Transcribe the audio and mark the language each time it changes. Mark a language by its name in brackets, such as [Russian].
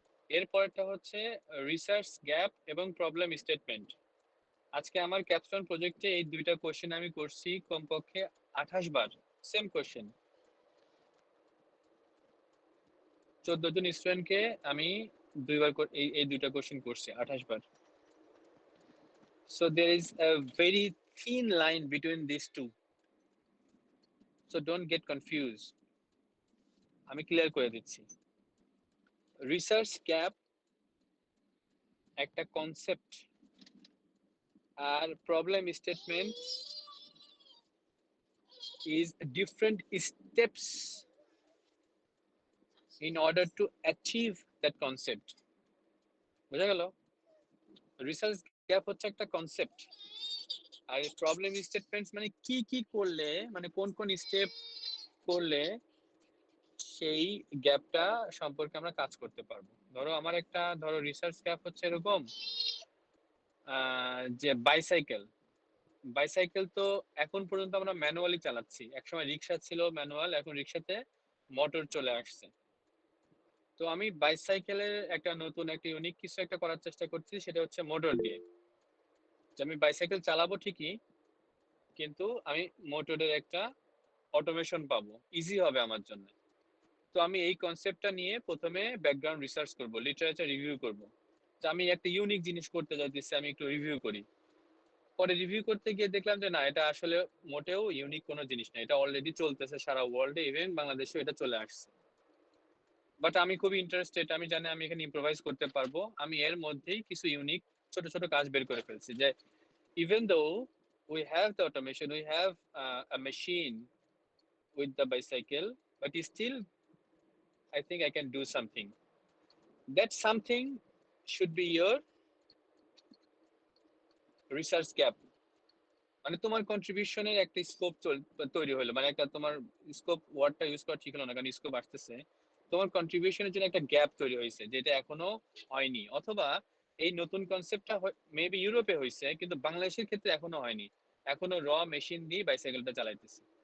[Bangla] এরপরটা হচ্ছে research gap এবং প্রবলেম স্টেটমেন্ট। আজকে আমার ক্যাপস্টোন প্রজেক্টে এই দুইটা কোশ্চেন আমি করছি কমপক্ষে 28 বার, সেম কোশ্চেন। 14 জন স্টুডেন্টকে আমি দুইবার এই দুইটা কোশ্চেন করছি 28 বার। [English] So there is a very thin line between these two. So don't get confused. [Bangla] আমি ক্লিয়ার করে দিচ্ছি। [English] Research gap একটা concept, আর problem statement is different steps in order to achieve that concept. [Bangla] বোঝা গেল? Research gap হচ্ছে একটা concept, আর problem statements মানে কি কি করলে, মানে কোন কোন স্টেপ করলে সেই গ্যাপটা সম্পর্কে আমরা কাজ করতে পারবো। ধরো আমার একটা, ধরো রিসার্চ গ্যাপ হচ্ছে এরকম যে বাইসাইকেল, বাইসাইকেল তো এখন পর্যন্ত আমরা ম্যানুয়ালি চালাচ্ছি, একসময় রিক্সা ছিল ম্যানুয়াল, এখন রিক্সাতে মোটর চলে আসছে। তো আমি বাইসাইকেলের একটা নতুন একটা ইউনিক কিছু একটা করার চেষ্টা করছি, সেটা হচ্ছে মোটর দিয়ে। যে আমি বাইসাইকেল চালাবো ঠিকই, কিন্তু আমি মোটরের একটা অটোমেশন পাবো, ইজি হবে আমার জন্য। তো আমি এই কনসেপ্টটা নিয়ে প্রথমে ব্যাকগ্রাউন্ড রিসার্চ করব, লিটারেচার রিভিউ করব, যে আমি একটা ইউনিক জিনিস করতে যাচ্ছি, আমি একটু রিভিউ করি। পরে রিভিউ করতে গিয়ে দেখলাম যে না, এটা আসলে মোটেও ইউনিক কোনো জিনিস না, এটা অলরেডি চলতেছে সারা ওয়ার্ল্ডে, ইভেন বাংলাদেশেও এটা চলে আসছে। বাট আমি খুবই ইন্টারেস্টেড, আমি জানি আমি এখানে ইম্প্রোভাইজ করতে পারবো। আমি এর মধ্যেই কিছু ইউনিক ছোট ছোট কাজ বের করে ফেলছি, যে [English] even though we have the automation, we have a machine with the bicycle, but still I think I can do something. That something should be your research gap. [Bangla] মানে তোমার কন্ট্রিবিউশনের একটা স্কোপ তৈরি হলো, মানে একটা তোমার স্কোপ, ওয়ার্ডটা ইউজ করা ঠিক হলো না কারণ স্কোপ আসতেছে। তোমার কন্ট্রিবিউশনের জন্য একটা গ্যাপ তৈরি হয়েছে যেটা এখনো হয়নি, অথবা এই নতুন কনসেপ্টটা মেবি ইউরোপে হয়েছে কিন্তু বাংলাদেশের ক্ষেত্রে এখনো হয়নি, এখনো র মেশিন দিয়ে বাইসাইকেলটা চালাইতেছে।